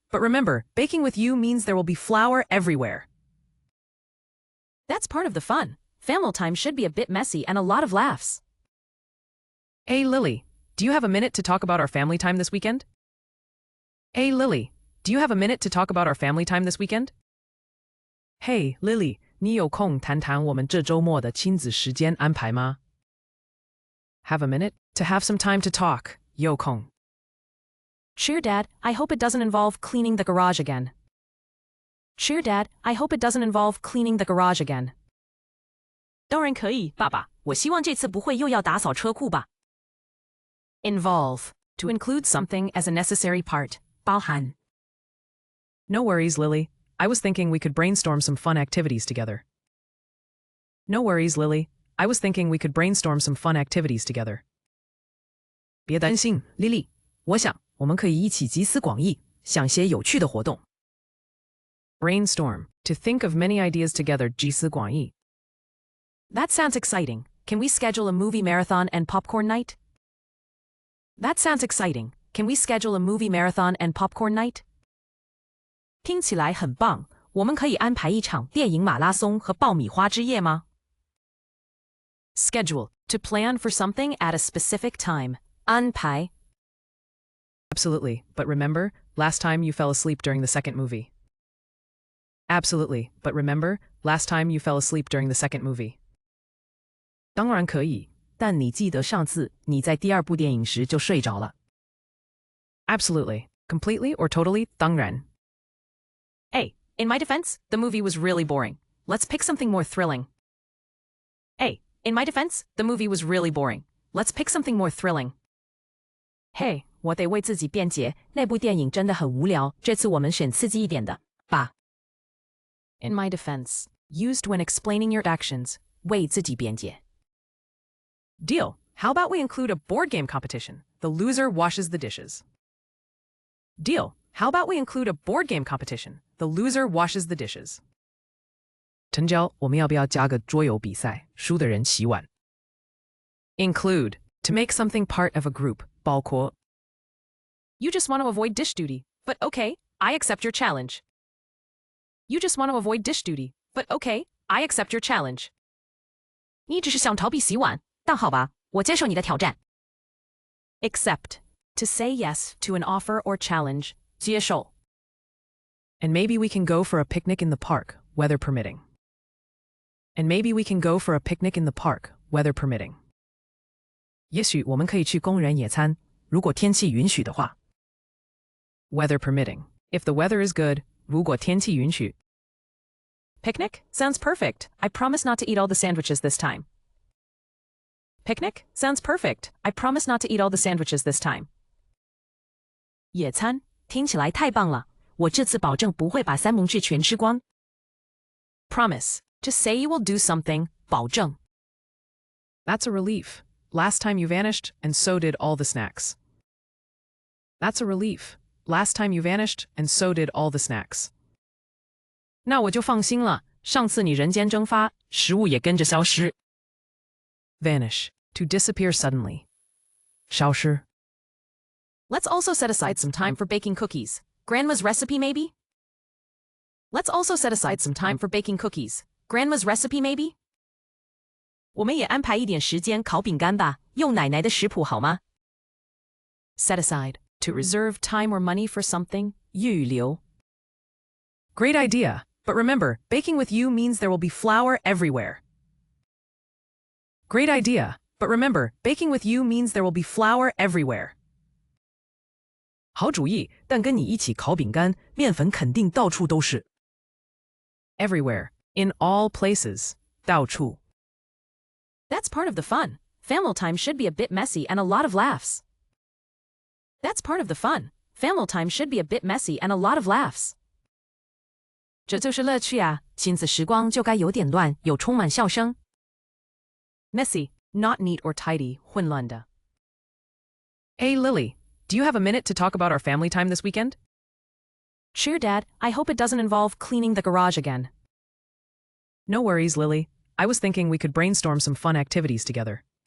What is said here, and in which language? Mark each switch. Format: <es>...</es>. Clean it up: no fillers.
<en>But remember, baking with you means there will be flour everywhere. That's part of the fun. Family time should be a bit messy and a lot of laughs. Hey, Lily, do you have a minute to talk about our family time this weekend? Hey, Lily, do you have a minute to talk about our family time this weekend? Hey,</en> <zh>Lily, 你有空谈谈我们这周末的亲子时间安排吗?</zh> <en>Have a minute to have some time to talk.</en> <zh>有空.</zh> <en>Sure, Dad. I hope it doesn't involve cleaning the garage again. Sure, Dad. I hope it doesn't involve cleaning the garage again.</en> <zh>当然可以，爸爸。我希望这次不会又要打扫车库吧。</zh> <en>Involve. To include something as a necessary part.</en> <zh>包含。</zh> <en>No worries, Lily. I was thinking we could brainstorm some fun activities together. No worries, Lily. I was thinking we could brainstorm some fun activities together.</en> <zh>别担心， Lily。我想我们可以一起集思广益，想些有趣的活动。</zh> <en>Brainstorm. To think of many ideas together.</en> <zh>集思广益.</zh> <en>That sounds exciting. Can we schedule a movie marathon and popcorn night? That sounds exciting. Can we schedule a movie marathon and popcorn night?</en> <zh>听起来很棒。我们可以安排一场电影马拉松和爆米花之夜吗？</zh> <en>Schedule. To plan for something at a specific time.</en> <zh>安排。</zh> <en>Absolutely, but remember, last time you fell asleep during the second movie. Absolutely, but remember, last time you fell asleep during the second movie.</en> <zh>当然可以，但你记得上次你在第二部电影时就睡着了。</zh> <en>Absolutely, completely or totally,</en> <zh>当然。</zh> <en>Hey, in my defense, the movie was really boring. Let's pick something more thrilling. Hey, in my defense, the movie was really boring. Let's pick something more thrilling. Hey,</en> <zh>我得为自己辩解，那部电影真的很无聊，这次我们选刺激一点的吧。</zh> <en>In my defense, used when explaining your actions,</en> <zh>为自己辩解。</zh> <en>Deal. How about we include a board game competition? The loser washes the dishes. Deal. How about we include a board game competition? The loser washes the dishes.</en> <zh>成交，我们要不要加个桌游比赛？输的人洗碗。</zh> <en>Include. To make something part of a group.</en> <zh>包括。</zh> <en>You just want to avoid dish duty, but okay, I accept your challenge. You just want to avoid dish duty, but okay, I accept your challenge.</en> <zh>你只是想逃避洗碗，但好吧，我接受你的挑战。</zh> <en>Accept. To say yes to an offer or challenge.</en> <zh>接受。</zh> <en>And maybe we can go for a picnic in the park, weather permitting. And maybe we can go for a picnic in the park, weather permitting.</en> <zh>也许我们可以去公园野餐，如果天气允许的话。</zh> <en>Weather permitting. If the weather is good,</en> <zh>如果天气允许。</zh> <en>Picnic? Sounds perfect. I promise not to eat all the sandwiches this time. Picnic? Sounds perfect. I promise not to eat all the sandwiches this time.</en> <zh>野餐？听起来太棒了，我这次保证不会把三明治全吃光。</zh> <en>Promise. To say you will do something,</en> <zh>保证。</zh> <en>That's a relief. Last time you vanished, and so did all the snacks. That's a relief. Last time you vanished, and so did all the snacks.</en> <zh>那我就放心了，上次你人间蒸发，食物也跟着消失。</zh> <en>Vanish. To disappear suddenly.</en> <zh>消失.</zh> <en>Let's also set aside some time for baking cookies. Grandma's recipe, maybe? Let's also set aside some time for baking cookies. Grandma's recipe, maybe?</en> <zh>我们也安排一点时间烤饼干吧，用奶奶的食谱好吗？</zh> <en>Set aside. To reserve time or money for something.</en> <zh>预留.</zh> <en>Great idea. But remember, baking with you means there will be flour everywhere. Great idea. But remember, baking with you means there will be flour everywhere.</en> <zh>好主意，但跟你一起烤饼干，面粉肯定到处都是。</zh> <en>Everywhere. In all places.</en> <zh>到处.</zh> <en>That's part of the fun. Family time should be a bit messy and a lot of laughs. That's part of the fun. Family time should be a bit messy and a lot of laughs.</en> <zh>这就是乐趣啊，亲子时光就该有点乱，有充满笑声。</zh> <en>Messy, not neat or tidy,</en> <zh>混乱的。</zh> <en>Hey, Lily, do you have a minute to talk about our family time this weekend? Sure, Dad. I hope it doesn't involve cleaning the garage again. No worries, Lily. I was thinking we could brainstorm some fun activities together.</en>